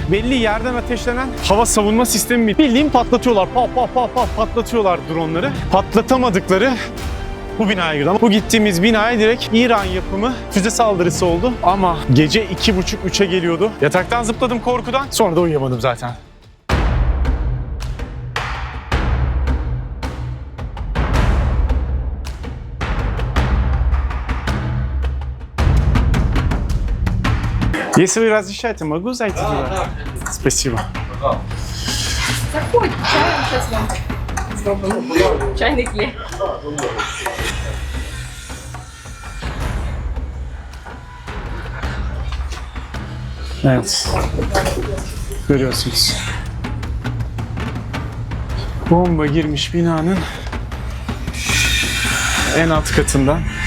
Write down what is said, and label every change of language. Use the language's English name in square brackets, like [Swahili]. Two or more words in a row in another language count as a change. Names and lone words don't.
[Turkish] Belli yerden ateşlenen hava savunma sistemi, bildiğin patlatıyorlar. Patlatıyorlar dronları. Patlatamadıkları bu binaya girdi. Ama bu gittiğimiz binaya direkt İran yapımı füze saldırısı oldu. Ama gece 2.30-3'e geliyordu. Yataktan zıpladım korkudan. Sonra da uyuyamadım zaten. [Russian] Если вы разрешаете, могу зайти туда? Спасибо. [Ukrainian] Заходь, [Russian] чаем сейчас [Ukrainian] вам зробимо. Чайник є. [Turkish] Evet. Görüyorsunuz. Bomba girmiş binanın en alt katından.